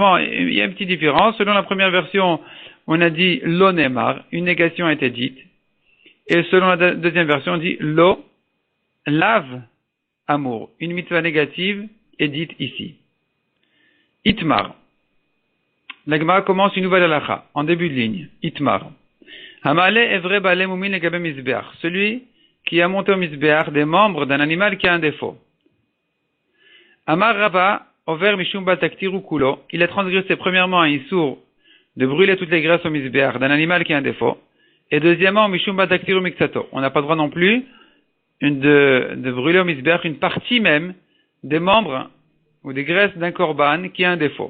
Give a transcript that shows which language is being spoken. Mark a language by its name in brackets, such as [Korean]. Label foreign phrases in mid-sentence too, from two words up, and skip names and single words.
[French] Simplement, il y a une petite différence. Selon la première version, on a dit [Hebrew] לא נאמר, [French] une négation a été dite. Et selon la deuxième version, on dit lo lave amour. Une mitzvah négative est dite ici. Itmar. La Gemara commence une nouvelle halakha, en début de ligne. [Hebrew] איתמר. המעלה אברי בעלי מומין לגבי מזבח. [French] Celui qui a monté au mizbeach des membres d'un animal qui a un défaut. [Aramaic] אמר רבא, עובר משום בל תקטירו כולו. [French] Il a transgressé premièrement un issour de brûler toutes les graisses au mizbeach d'un animal qui a un défaut. Et deuxièmement, [Hebrew] משום בל תקטירו מקצתו. [French] On n'a pas le droit non plus de brûler au mizbeach une partie même des membres ou des graisses d'un korban qui a un défaut.